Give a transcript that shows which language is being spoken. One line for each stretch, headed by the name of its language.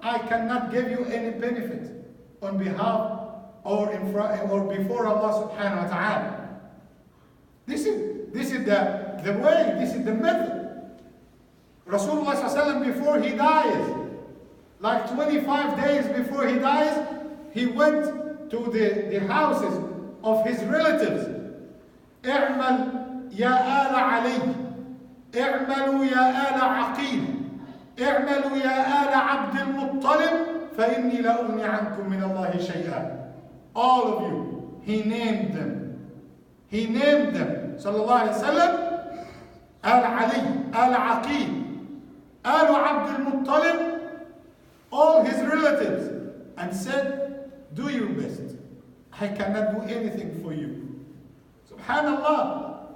English: I cannot give you any benefit on behalf or in front or before Allah subhanahu wa ta'ala. This is the way, this is the method. Rasulullah sallallahu alaihi wasallam, before he dies, like 25 days before he dies, he went to the houses of his relatives.
Arabic: اعمل يا آل علي، اعملوا يا آل عقيل، اعملوا يا آل عبد المطلب فإني لا أغني عنكم من الله شيئا.
English: All of you, he named them. He named them. Sallallahu alayhi wa sallam, Al Ali, Al Aqil, Al Abd al-Muttalib, all his relatives, and said, do your best. I cannot do anything for you. Subhanallah.